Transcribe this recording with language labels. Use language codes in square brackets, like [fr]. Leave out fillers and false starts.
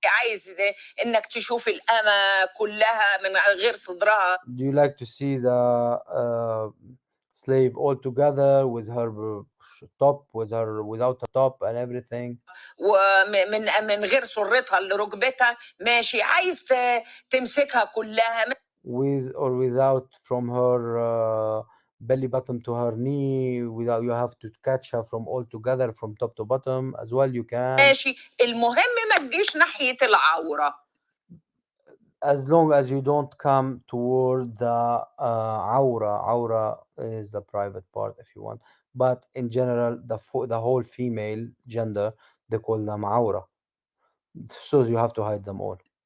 [ar] عايز انك تشوف الأمة كلها من غير صدرها. [en] Do you like to see the slave all together with her top, without a top and everything, [ar] ومن غير سرتها لركبتها، ماشي. عايز تمسكها كلها [en] with or without, from her belly button to her knee, without, you have to catch her from all together from top to bottom as well, you can. [ar] ماشي. المهم ما تجيش ناحية العورة. [en] As long as you don't come toward the aura is the private part if you want, but in general the whole female gender they call them aura, so you have to hide them all.